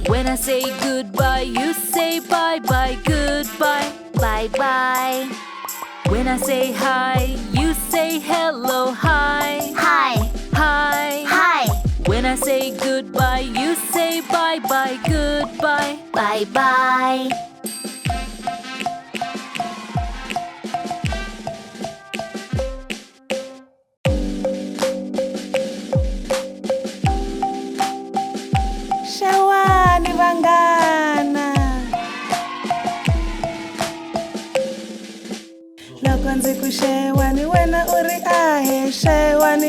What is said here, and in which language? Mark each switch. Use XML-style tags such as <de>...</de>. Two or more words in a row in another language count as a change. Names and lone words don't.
<en>When I say goodbye, you say bye-bye. Goodbye. Bye-bye. When I say hi, you say hello. Hi. Hi. Hi. Hi. When I say goodbye, you say bye-bye. Goodbye. Bye-bye.</en> <ts>Shawani vanghana, loko ndzi ku xewani wena u ri ahe xewani.</ts>